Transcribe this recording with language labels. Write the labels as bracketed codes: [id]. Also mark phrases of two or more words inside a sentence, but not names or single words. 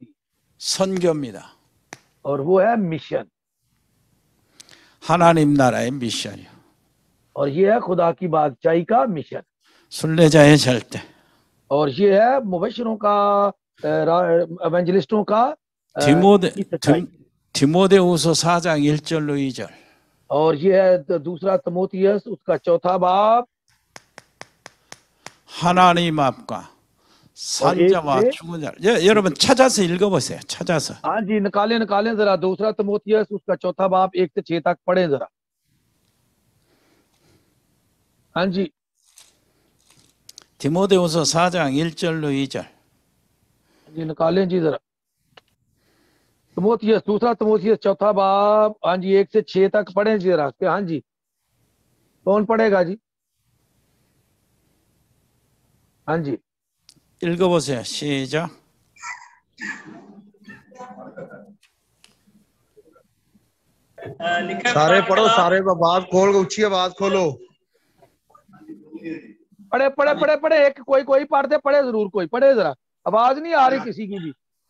[ko] 선교입니다. [ur] اور وہ ہے مشن. [ko] 하나님 나라의 미션이요. [ur] اور یہ ہے خدا کی بادشاہی کا مشن. [ko] 순례자의 절대. [ur] اور یہ ہے مبشروں کا، ایونجلسٹوں کا [ko] 디모데후서 4장 1절로 2절. [ur] اور یہ ہے دوسرا تیمتھیس اس کا 4تھا باب. [ko] 하나님 앞과 산자와 죽은 자. 여러분 찾아서 읽어보세요. 찾아서. [ur] ہاں جی، نکالے ذرا دوسرا تیمتھیس اس کا 4تھا باب 1 سے 6 تک پڑھے ذرا. ہاں جی, [ko] 디모데후서 4장 1절로 2절. [ur] جی نکالیں جی ذرا. تیمتھیس، دوسرا تیمتھیس 4تھا باب، ہاں جی 1 سے 6 تک پڑھے جی ذرا. ہاں جی، کون پڑھے گا جی؟ ہاں جی, [ko] 읽어보세요. 시작. [ur] لکھا ہے सारे خدا کی पढ़ो, कलाम। سارے آواز کھول کے اونچی آواز کھولو. پڑھے پڑھے پڑھے پڑھے، ایک کوئی پڑھتے، پڑھے ضرور، کوئی پڑھے ذرا، آواز نہیں آ رہی کسی کی بھی.